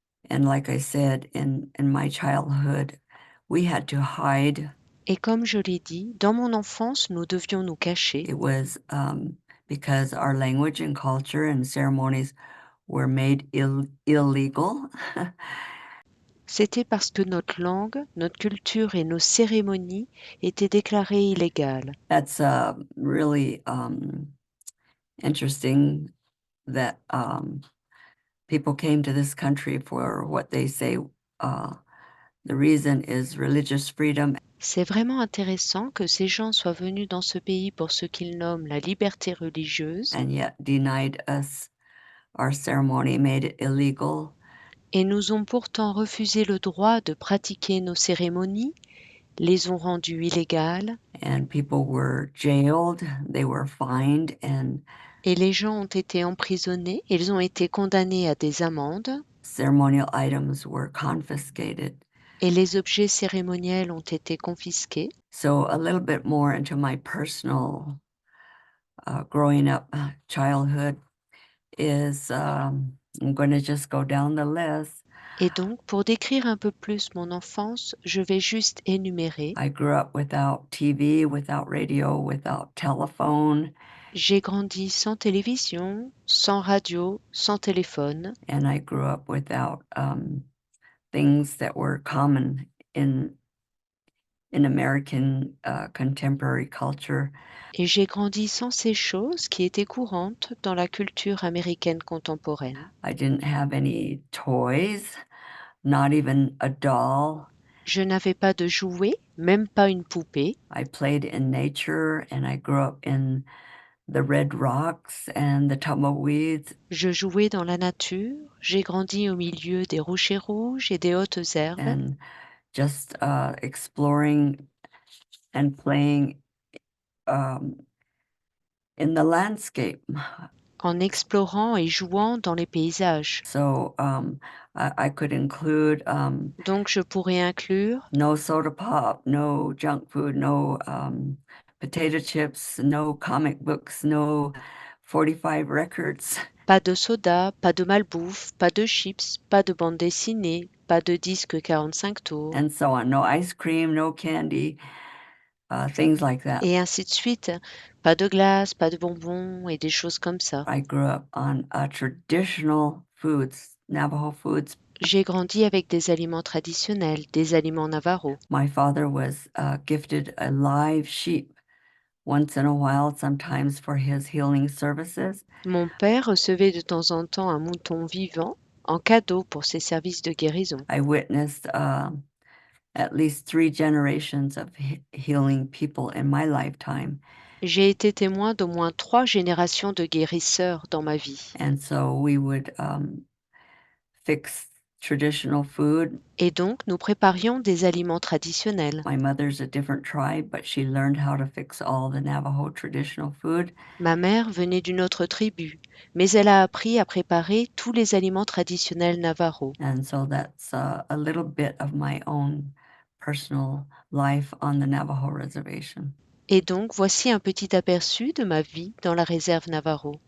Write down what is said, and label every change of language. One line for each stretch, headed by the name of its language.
English: And like I said, in my childhood, we had to hide.
French: Et comme je l'ai dit, dans mon enfance, nous devions nous cacher.
English: It was because our language and culture and ceremonies were made illegal.
French: C'était parce que notre langue, notre culture et nos cérémonies étaient déclarées illégales.
English: That's really interesting that people came to this country for what they say the reason is religious freedom.
French: C'est vraiment intéressant que ces gens soient venus dans ce pays pour ce qu'ils nomment la liberté religieuse
English: And yet denied us our ceremony, made it illegal.
French: et nous ont pourtant refusé le droit de pratiquer nos cérémonies, les ont rendues illégales
English: And people were jailed, they were fined, and
French: et les gens ont été emprisonnés, ils ont été condamnés à des amendes
English: ceremonial items were confiscated.
French: et les objets cérémoniels ont été confisqués.
English: So a little bit more into my personal growing up childhood is I'm going to just go down the list.
French: Et donc, pour décrire un peu plus mon enfance, je vais juste énumérer.
English: I grew up without TV, without radio, without telephone.
French: J'ai grandi sans télévision, sans radio, sans téléphone.
English: And I grew up without things that were common in American contemporary culture.
French: Et j'ai grandi sans ces choses qui étaient courantes dans la culture américaine contemporaine.
English: I didn't have any toys, not even a doll.
French: Je n'avais pas de jouets, même pas une poupée.
English: I played in nature, and I grew up in the red rocks and the tumbleweeds.
French: Je jouais dans la nature, j'ai grandi au milieu des rochers rouges et des hautes herbes.
English: And just exploring and playing in the landscape.
French: En explorant et jouant dans les paysages.
English: So I could include
French: Donc je pourrais inclure
English: no soda pop, no junk food, no potato chips, no comic books, no 45 records.
French: Pas de soda, pas de malbouffe, pas de chips, pas de bande dessinée, pas de disque 45 tours,
English: and so on. No ice cream, no candy, things like that.
French: et ainsi de suite. Pas de glace, pas de bonbons et des choses comme ça.
English: I grew up on traditional foods, Navajo foods.
French: J'ai grandi avec des aliments traditionnels, des aliments navajo.
English: My father was gifted a live sheep once in a while, sometimes for his healing services.
French: Mon père recevait de temps en temps un mouton vivant en cadeau pour ses services de guérison.
English: I witnessed at least 3 generations of healing people in my lifetime.
French: J'ai été témoin d'au moins 3 générations de guérisseurs dans ma vie.
English: And so we would fix traditional food.
French: Et donc, nous préparions des aliments traditionnels.
English: My mother's a different tribe, but she learned how to fix all the Navajo traditional food.
French: Ma mère venait d'une autre tribu, mais elle a appris à préparer tous les aliments traditionnels navajo.
English: And so that's a little bit of my own personal life on the Navajo reservation.
French: Et donc, voici un petit aperçu de ma vie dans la réserve Navajo.